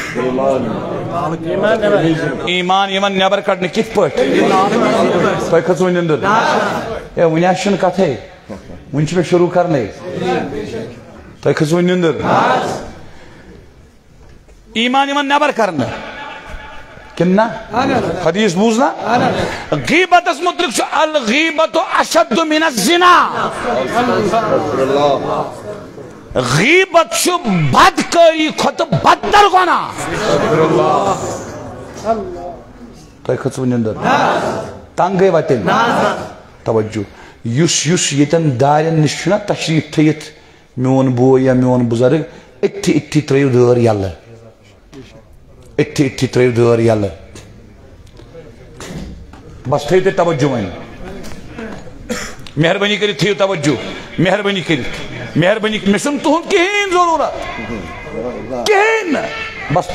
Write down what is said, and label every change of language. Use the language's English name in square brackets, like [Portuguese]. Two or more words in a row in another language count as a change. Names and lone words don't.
[Kashmiri] ایمان یِوان نٮ۪بر کڑنہٕ کِتھ پٲٹھۍ تۄہہِ کھٔژوٕ نِندٕر ہے وُنہِ حظ چھُنہٕ کتھٕے وُنہِ چھُ مےٚ شروٗع کرنے تۄہہِ کھٔژوٕ نِندٕر ایمان یِوان نٮ۪بر کرنہٕ کِنہٕ نہ حدیث بوٗز نا غیبتس متعلق چھُ [Arabic] الغیبۃ اشد من الزنا [Kashmiri] غیبت چھُ بدکٲری کھۄتہٕ بدتر گۄناہ تۄہہِ کھٔژوٕ نِندٕر تنگ گٔیوا تیٚلہِ توجہ یُس ییٚتٮ۪ن دارٮ۪ن نِش چھُنہ تشریٖف تھٲیِتھ میون بوے یا میون بُزرگ أتھی ترٲیِو دٲر یلہٕ أتھی ترٲیِو دٲر یلہٕ بس تھٲیِو تُہۍ توجہ وۄنۍ مہربٲنی کٔرِتھ تھٲیِو توجہ مہربٲنی کٔرِتھ مہربٲنی مےٚ چھُنہٕ تُہُنٛد کِہیٖنۍ ضروٗرت کِہیٖنۍ نہٕ